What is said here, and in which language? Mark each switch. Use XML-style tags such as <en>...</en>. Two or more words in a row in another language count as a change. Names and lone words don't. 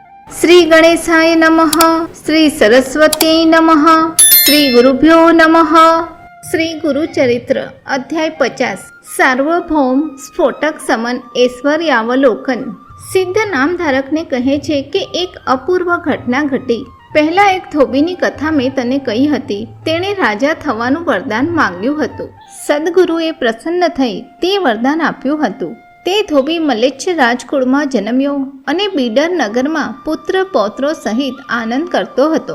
<sa>श्री गणेशाय नमः। श्री सरस्वती नमः। श्री गुरुभ्यो नमः। श्री गुरुचरित्र अध्याय 50 सार्वभौम स्फोटक समन ऐश्वर्यावलोकन।</sa> <gu>સિદ્ધ નામધારકને કહે છે કે એક અપૂર્વ ઘટના ઘટી. પહેલા એક ધોબીની કથા મેં તને કહી હતી. તેણે રાજા થવાનું વરદાન માંગ્યું હતું. સદગુરુએ પ્રસન્ન થઈ તે વરદાન આપ્યું હતું. તે ધોબી મલેચ્છ રાજકુળમાં જન્મ્યો અને બીડર નગરમાં પુત્ર પૌત્રો સહિત આનંદ કરતો હતો.</gu>